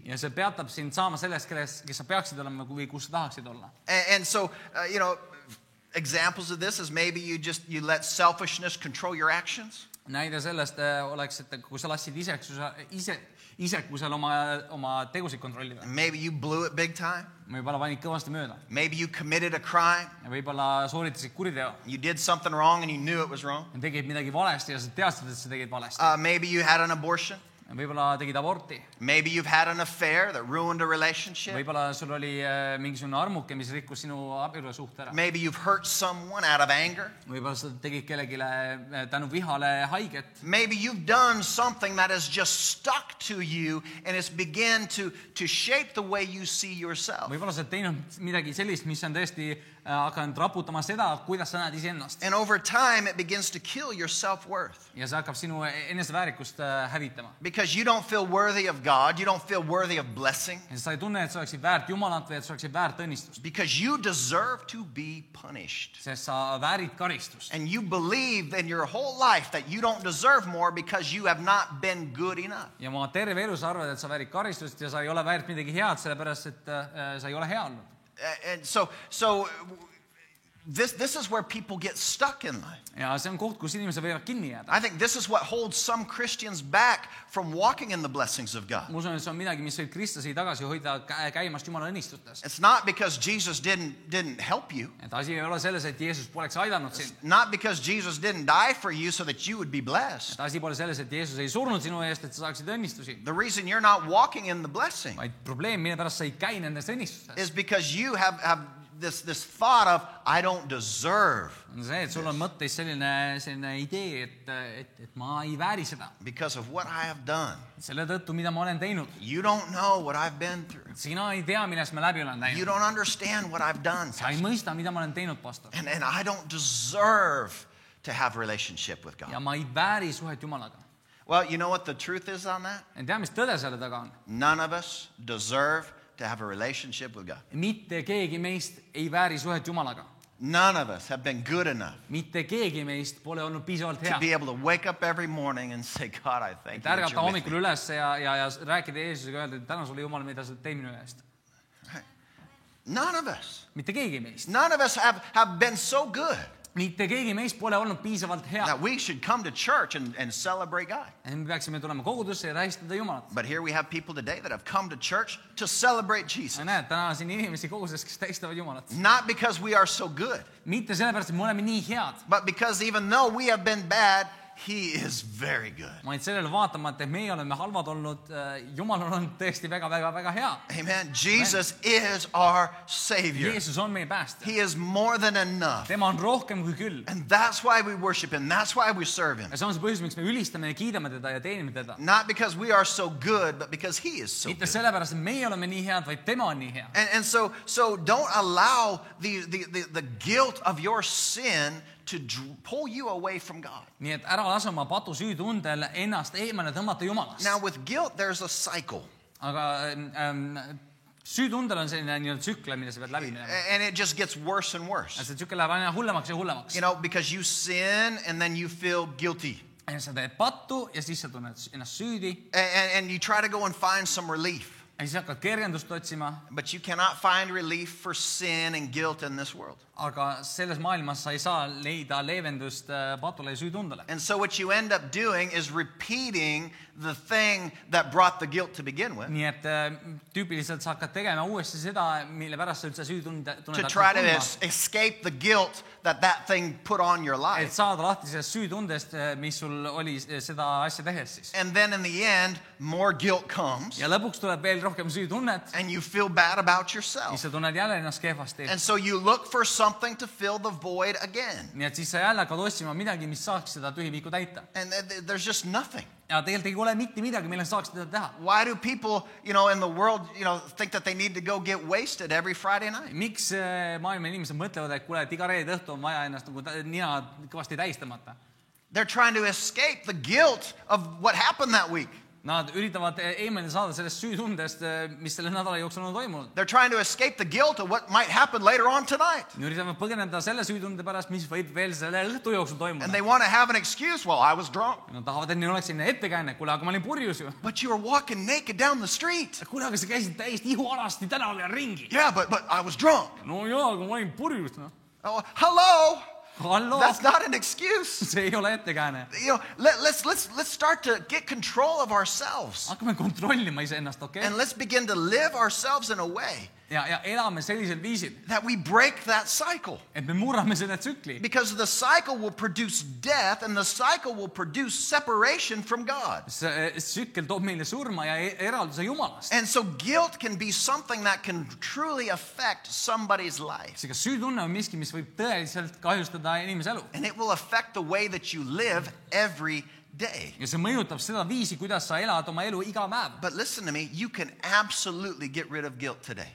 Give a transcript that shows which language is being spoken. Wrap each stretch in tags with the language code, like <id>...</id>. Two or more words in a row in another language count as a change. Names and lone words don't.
<et>Ja see peatab sind saama sellest, kes sa peaksid olema või kus sa tahaksid olla.</et> <en>And so, you know, examples of this is maybe you let selfishness control your actions.</en> <et>Näide sellest oleks, et kui sa lasid isekusel oma tegusid kontrollida.</et> <en>Maybe you blew it big time.</en> <et>Võib-olla panid kõvasti mööda.</et> <en>Maybe you committed a crime.</en> <et>Ja võib-olla sooritasid kuriteo.</et> <en>You did something wrong and you knew it was wrong.</en> <et>Ja tegid midagi valesti ja sa teadsid, et sa tegid valesti.</et> <en>Maybe you had an abortion.</en> <et>Ja võib-olla tegid aborti.</et> <en>Maybe you've had an affair that ruined a relationship.</en> <et>Võib-olla sul oli mingisugune armuke, mis rikkus sinu abielusuhte ära.</et> <en>Maybe you've hurt someone out of anger.</en> <et>Võib-olla sa tegid kellelegi tänu vihale haiget.</et> <en>Maybe you've done something that has just stuck to you and it's begun to shape the way you see yourself.</en> <et>Võib-olla sa teinud midagi sellist, mis on tõesti hakanud raputama seda, kuidas sa näed iseennast.</et> <en>And over time it begins to kill your self-worth.</en> <et>Ja see hakkab sinu eneseväärikust hävitama.</et> <en>Because you don't feel worthy of God, you don't feel worthy of blessing.</en> <et>Ja sa ei tunne, et sa oleksid väärt Jumalat või et sa oleksid väärt õnnistust.</et> <en>Because you deserve to be punished.</en> <et>Sest sa väärid karistust.</et> <en>And you believe in your whole life that you don't deserve more because you have not been good enough.</en> <et>Ja oma terve elu sa arvad, et sa väärid karistust ja sa ei ole väärt midagi head, sellepärast et sa ei ole hea olnud.</et> <en>And so this is where people get stuck in life.</en> <et>Ja see on koht, kus inimesed võivad kinni jääda.</et> <en>I think this is what holds some Christians back from walking in the blessings of God.</en> <et>Ma usun, et see on midagi, mis võib kristlasi tagasi hoida käimast Jumala õnnistustest.</et> <en>It's not because Jesus didn't help you.</en> <et>Et asi ei ole selles, et Jeesus poleks aidanud sind.</et> <en>Not because Jesus didn't die for you so that you would be blessed.</en> <et>Et asi pole selles, et Jeesus ei surnud sinu eest, et sa saaksid õnnistusi.</et> <en>The reason you're not walking in the blessing</en> <et>Vaid probleem, mille pärast sa ei käi nendes õnnistustes.</et> <en>is because you have this thought of, I don't deserve</en> <et>on see, et sul on mõttes selline idee, et ma ei vääri seda.</et> <en>because of what I have done.</en> <et>Selle tõttu, mida ma olen teinud.</et> <en>You don't know what I've been through.</en> <et>Sina ei tea, millest ma läbi olen</et> <en>You</en> <et>läinud.</et> <en>don't understand what I've done.</en> <et>Sa ei mõista, mida ma olen teinud,</et> <en>pastor. And I don't deserve to have a relationship with</en> <et>Ja</et> <en>God.</en> <et>ma ei vääri suhet Jumalaga.</et> <en>Well, you know what the truth is on that?</en> <et>Ja tea, mis tõde selle taga on?</et> <en>None of us deserve to have a relationship with God.</en> <et>Mitte keegi meist ei vääri suhet Jumalaga.</et> <en>None of us have been good enough</en> <et>Mitte keegi meist pole olnud piisavalt</et> <en>to</en> <et>hea.</et> <en>be able to wake up every morning and say, God, I thank</en> <et>Et</et> <en>you that</en> <et>ärgata</et> <en>you're with</en> <et>hommikul</et> <en>me.</en> <et>üles ja rääkida Jeesusega, öelda, et täna sulle Jumal, mida sa teed minu eest.</et> <en>None of us.</en> <et>Mitte keegi meist.</et> <en>None of us have been so good</en> <et>Mitte keegi meist pole olnud piisavalt hea.</et> <en>that we should come to church and celebrate God.</en> <et>Ja me peaksime tulema kogudusse ja tähistada Jumalat.</et> <en>But here we have people today that have come to church to celebrate Jesus.</en> <et>Sa näed, täna siin inimesi koguduses, kes tähistavad Jumalat.</et> <en>Not because we are so good,</en> <et>Mitte sellepärast, et me oleme nii head,</et> <en>but because even though we have been bad, He is very good.</en> <et>vaid sellele vaatamata, et meie oleme halvad olnud, Jumal on olnud tõesti väga hea.</et> <en>Amen. Jesus is our Savior.</en> <et>Jeesus on meie päästja.</et> <en>He is more than enough.</en> <et>Tema on rohkem kui küll.</et> <en>And that's why we worship Him. That's why we serve Him.</en> <et>Ja see on see põhjus, miks me ülistame ja kiidame teda ja teenime teda.</et> <en>Not because we are so good, but because He is so</en> <et>Mitte</et> <en>good.</en> <et>sellepärast, et meie oleme nii head, vaid tema on nii hea.</et> <en>And so don't allow the guilt of your sin to pull you away from God.</en> <et>Nii et ära lase oma patu süütundel ennast eemale tõmmata Jumalast.</et> <en>Now with guilt, there's a cycle.</en> <et>Aga süütundel on selline nii-öelda tsükkel, mida sa pead läbi minema.</et> <en>And it just gets worse and</en> <et>Ja</et> <en>worse.</en> <et>see tsükkel läheb aina hullemaks ja hullemaks.</et> <en>You know, because you sin and then you feel guilty.</en> <et>Ja sa teed pattu ja siis sa tunned ennast süüdi.</et> <en>And you try to go and find some relief.</en> <et>Ja siis hakkad kergendust otsima.</et> <en>But you cannot find relief for sin and guilt in this world.</en> <et>Aga selles maailmas sa ei saa leida leevendust patule ja süütundele.</et> <en>And so what you end up doing is repeating the thing that brought the guilt to begin with.</en> <et>Nii et tüüpiliselt sa hakkad tegema uuesti seda, mille pärast sa üldse süütunde</et> <en>To try to escape the guilt that thing put on your</en> <et>Et</et> <en>life.</en> <et>saada lahti sellest süütundest, mis sul oli seda asja tehes siis.</et> <en>And then in the end, more guilt comes.</en> <et>Ja lõpuks tuleb veel rohkem süütunnet,</et> <en>And you feel bad about</en> <et>siis</et> <en>yourself.</en> <et>sa tunned jälle ennast kehvasti.</et> <en>And so you look for something to fill the void again.</en> <et>Nii et siis sa jälle hakkad otsima midagi, mis saaks seda tühimiku täita.</et> <en>And there's just nothing.</en> <et>Ja tegelikult ei ole mitte midagi, millest saaks teda teha.</et> <en>Why do people, in the world, think that they need to go get wasted every Friday night?</en> <et>Miks maailma inimesed mõtlevad, et kuule, et iga reede õhtu on vaja ennast nagu nina kõvasti tähistamata?</et> <en>They're trying to escape the guilt of what happened that week.</en> <et>Nad üritavad eemale saada sellest süütundest, mis selle nädala jooksul on toimunud.</et> <en>They're trying to escape the guilt of what might happen later on tonight.</en> <et>Nad üritavad põgeneda selle süütunde pärast, mis võib veel selle õhtu jooksul</et> <en>And</en> <et>toimuda.</et> <en>they want to have an excuse. Well, I was drunk.</en> <et>Nad tahavad, et neil oleks selline ettekäänne, kuule, aga ma olin purjus ju.</et> <en>But you were walking naked down the street.</en> <et>Kuule, aga sa käisid täiesti ihualasti tänaval ja ringi.</et> <en>Yeah, but I was drunk.</en> <et>No jaa, aga ma olin purjus, noh.</et> <en>Oh, hello.</en> <et>Hallo,</et> <en>That's not an excuse.</en> <et>see ei ole ettekäänne.</et> <en>Let's start to get control of ourselves.</en> <et>Hakkame kontrollima iseennast, okei?</et> <en>And let's begin to live ourselves in a way</en> <et>Ja elame sellisel viisil,</et> <en>that we break that cycle.</en> <et>et me murrame selle tsükli.</et> <en>Because the cycle will produce death and the cycle will produce separation from God.</en> <et>See tsükkel toob meile surma ja eralduse Jumalast.</et> <en>And so guilt can be something that can truly affect somebody's life.</en> <et>Seega süütunne on miski, mis võib tõeliselt kahjustada inimese elu.</et> <en>And it will affect the way that you live every day.</en> <et>Ja see mõjutab seda viisi, kuidas sa elad oma elu iga päev.</et> <en>But listen to me, you can absolutely get rid of guilt today.</en>